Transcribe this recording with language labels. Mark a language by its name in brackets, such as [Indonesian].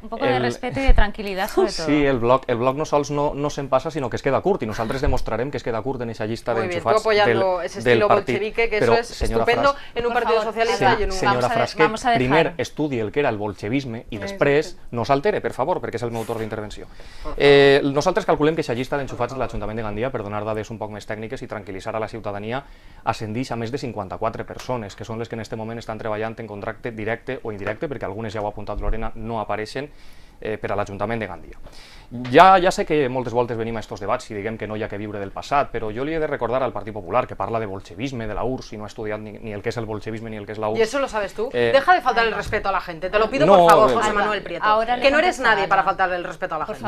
[Spanish] un poco de respeto y de tranquilidad sobre todo. [Catalan] Sí, el blog no sols no se'n passa, sinó que es queda curt, i nosaltres demostrarem que es queda curt en aquesta llista d'enxufats [Spanish] tú apoyando ese estilo bolchevique, que eso es estupendo en un partido socialista y en un... [Catalan] Senyora Frasquet, [Spanish] vamos a dejar. [Catalan] primer estudi el que era el bolchevisme i després no s'altere, per favor, perquè és el meu torn d'intervenció. Nosaltres calculem que aquesta llista d'enxufats de l'Ajuntament de Gandia, per donar dades un poc més tècniques i tranquil·litzar a la ciutadania, ascendix a més de 54 persones, que són les que en aquest moment estan treballant en contracte directe o indirecte, perquè algunes, ja ho ha apuntat Lorena, no apareixen per a l'Ajuntament de Gandia. Ja sé que moltes voltes venim a estos debats i diguem que no hi ha que viure del passat, però jo li he de recordar al Partit Popular, que parla de bolchevisme, de la URSS, i no ha estudiat ni el que és el bolchevisme ni el que és la URSS. [Spanish] ¿Y eso lo sabes tú? Deja de faltar el respeto a la gente, te lo pido por favor, José Manuel Prieto, que no eres nadie para faltarle el respeto a la gente.